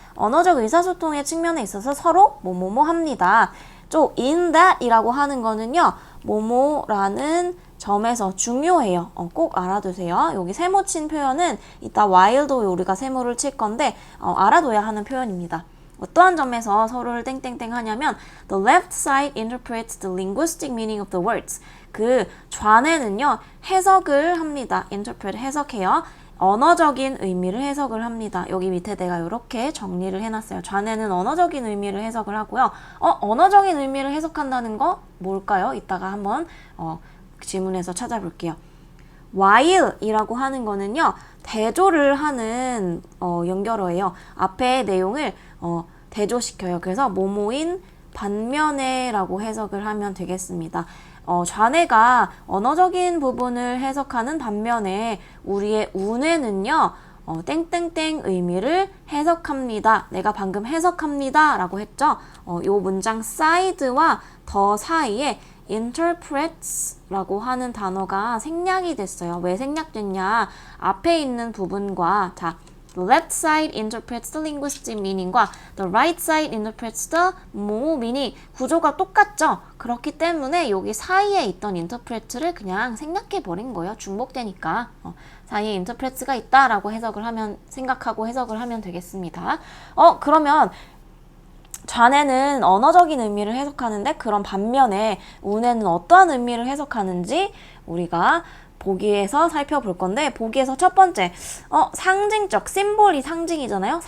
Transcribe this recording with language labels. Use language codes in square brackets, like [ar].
[ko] 언어적 의사소통의 측면에 있어서 서로 뭐뭐뭐 합니다. in that 이라고 하는 거는요, 뭐뭐라는 점에서 중요해요. 꼭 알아두세요. 여기 세모 친 표현은 이따 while도 우리가 세모를 칠 건데 알아둬야 하는 표현입니다. 어떠한 점에서 서로를 땡땡땡 하냐면 [en] the left side interprets the linguistic meaning of the words. [ko] 그 좌뇌는요, 해석을 합니다. interpret, 해석해요. 언어적인 의미를 해석을 합니다. 여기 밑에 내가 이렇게 정리를 해놨어요. 좌뇌는 언어적인 의미를 해석을 하고요. 언어적인 의미를 해석한다는 거 뭘까요? 이따가 한번 지문에서 찾아볼게요. while 이라고 하는 거는요, 대조를 하는 연결어예요. 앞에 내용을 대조시켜요. 그래서 뭐뭐인 반면에 라고 해석을 하면 되겠습니다. 좌뇌가 언어적인 부분을 해석하는 반면에 우리의 우뇌는요, 땡땡땡 의미를 해석합니다. 내가 방금 해석합니다 라고 했죠. 요 문장 side와 더 사이에 interprets 라고 하는 단어가 생략이 됐어요. 왜 생략됐냐? 앞에 있는 부분과 [en] the left side interprets the linguistic meaning과 the right side interprets the 뭐뭐 meaning [ko] 구조가 똑같죠? 그렇기 때문에 여기 사이에 있던 interpret를 그냥 생략해 버린 거예요. 중복되니까. 사이에 interprets가 있다라고 생각하고 해석을 하면 되겠습니다. 그러면 좌뇌는 언어적인 의미를 해석하는데 그런 반면에 우뇌는 어떠한 의미를 해석하는지 우리가 보기에서 살펴볼 건데, 보기에서 첫 번째, 상징적, 심볼이 상징이잖아요.